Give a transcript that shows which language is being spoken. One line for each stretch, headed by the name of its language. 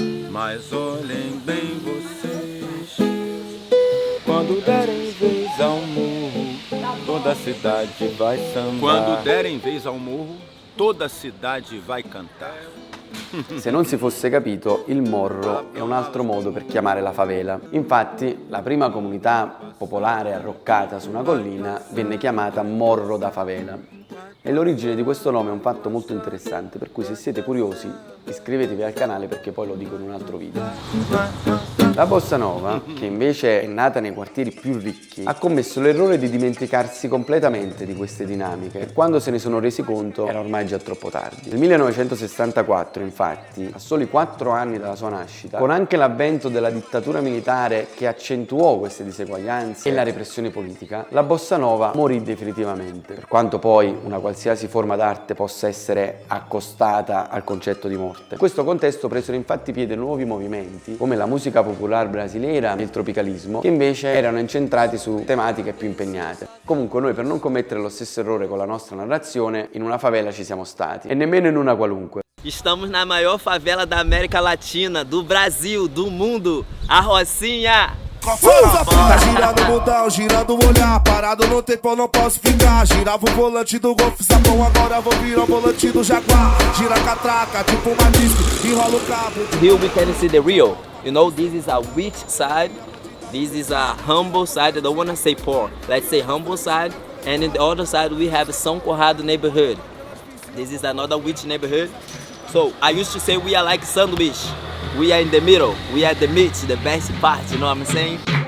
Portuguese: Mas olhem bem vocês, quando derem vez ao morro, toda a cidade vai sambar. Quando derem vez ao morro, toda a cidade vai cantar.
Italian: Se non si fosse capito, il morro è un altro modo per chiamare la favela. Infatti, la prima comunità popolare arroccata su una collina venne chiamata Morro da Favela. E l'origine di questo nome è un fatto molto interessante, per cui se siete curiosi iscrivetevi al canale perché poi lo dico in un altro video. La bossa nova, che invece è nata nei quartieri più ricchi, ha commesso l'errore di dimenticarsi completamente di queste dinamiche e quando se ne sono resi conto era ormai già troppo tardi. Nel 1964, infatti, a soli 4 anni dalla sua nascita, con anche l'avvento della dittatura militare che accentuò queste diseguaglianze e la repressione politica, la bossa nova morì definitivamente, per quanto poi una qualsiasi forma d'arte possa essere accostata al concetto di morte. In questo contesto presero infatti piede nuovi movimenti, come la musica popolare brasileira e il tropicalismo, che invece erano incentrati su tematiche più impegnate. Comunque noi, per non commettere lo stesso errore con la nostra narrazione, in una favela ci siamo stati, e nemmeno in una qualunque.
Portuguese: Estamos na maior favela da América Latina, do Brasil, do mundo, a Rocinha. Tá girando o bundão, girando o olhar, parado no tempo eu não posso ficar. Girava o volante do Golf Sapão, agora vou virar o volante do Jaguar. Gira a catraca, tipo uma disco, enrola o cabo.
English: Here we can see the real. You know, this is a rich side, this is a humble side. I don't want to say poor, let's say humble side. And in the other side we have São Conrado neighborhood. This is another rich neighborhood. So I used to say we are like sandwich. We are in the middle, we are the meat, the best part, you know what I'm saying?